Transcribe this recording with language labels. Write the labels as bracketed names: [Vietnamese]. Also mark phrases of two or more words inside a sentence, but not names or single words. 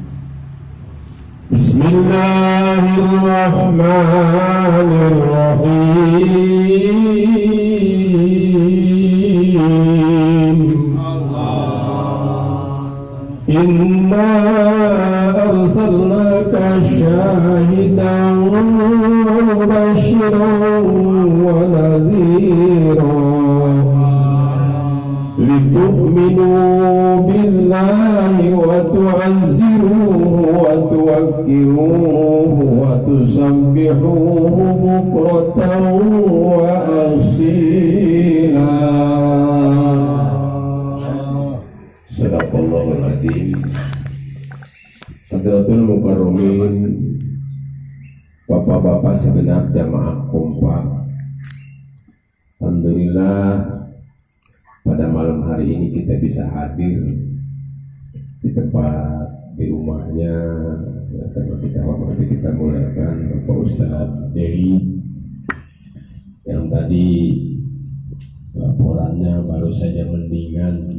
[Arabic] بسم الله الرحمن الرحيم. إنا أرسلناك شاهدا ومبشرا ونذيرا لتؤمنوا بالله وتعزروه وتوقروه وتسبحوه بكرة وأصيلا. صدق الله العظيم. حضرات المكرمين, [Indonesian] bapak-bapak segenap jamaah kompak, alhamdulillah pada malam hari ini kita bisa hadir di tempat di rumahnya yang sama kita hormati, kita muliakan Bapak Ustadz Dewi yang tadi laporannya baru saja mendingan.